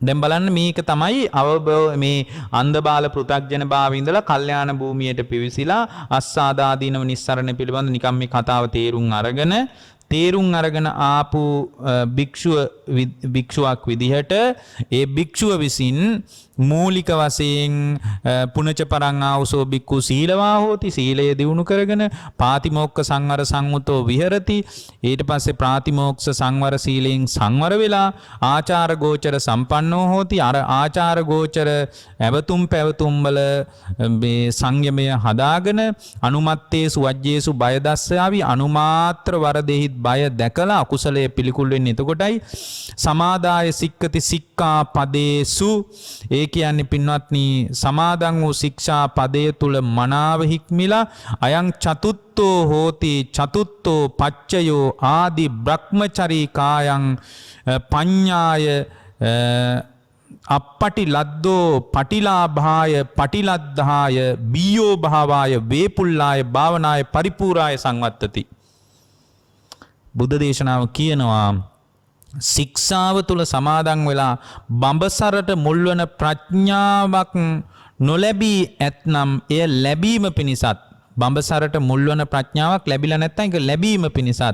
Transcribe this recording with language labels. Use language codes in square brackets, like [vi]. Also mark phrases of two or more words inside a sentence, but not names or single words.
[si] දැන් බලන්න මේක තමයි මේ අන්ධබාල පෘථග්ජන භාවයේ ඉඳලා කල්යාණ භූමියට පිවිසිලා අස්සාදාදීනව නිස්සරණ පිළිබඳ නිකම් මේ කතාව තේරුම් අරගෙන ආපු භික්ෂුවක් විදිහට ඒ භික්ෂුව විසින් මූලික වශයෙන් [pi] පුනච පරං ආවසෝ භික්ඛු සීලවා හෝති [si] සීලය දියුණු කරගෙන [pi] පාතිමෝක්ඛ සංවර සංවතෝ විහෙරති ඊට [si] පස්සේ ප්‍රාතිමෝක්ෂ සංවර සීලයෙන් සංවර වෙලා [pi] ආචාර ගෝචර සම්පන්නෝ හෝති [si] අර ආචාර ගෝචර ඇවතුම් පැවතුම් වල මේ සංයමය හදාගෙන [pi] අනුමත්තේසු වජ්ජේසු බය දස්සාවි [si] අනුමාත්‍ර වරදෙහි බය දැකලා අකුසලයේ පිළිකුල් වෙන්නේ එතකොටයි [pi] සමාදාය සික්කති සික්ඛා පදේසු [si] ඒ කියන්නේ පින්වත්නි සමාදන් වූ ශික්ෂා පදයේ තුල මනාව හික්මිලා [pi] අයං චතුත්තෝ හෝති චතුත්තෝ පච්චයෝ ආදි බ්‍රහ්මචරී කායං පඤ්ඤාය අපපටි ලද්දෝ පටිලාභාය පටිලද්ධාය බීයෝ භාවාය වේපුල්ලාය භාවනාය පරිපූර්ණාය සංවත්තති [si] බුද්ධ දේශනාව කියනවා ශික්ෂාව තුල සමාදන් වෙලා බඹසරට මුල්වන ප්‍රඥාවක් නොලැබී ඇතනම් එය ලැබීම පිණිසත් බඹසරට මුල්වන ප්‍රඥාවක් ලැබිලා නැත්නම් ඒක ලැබීම පිණිසත්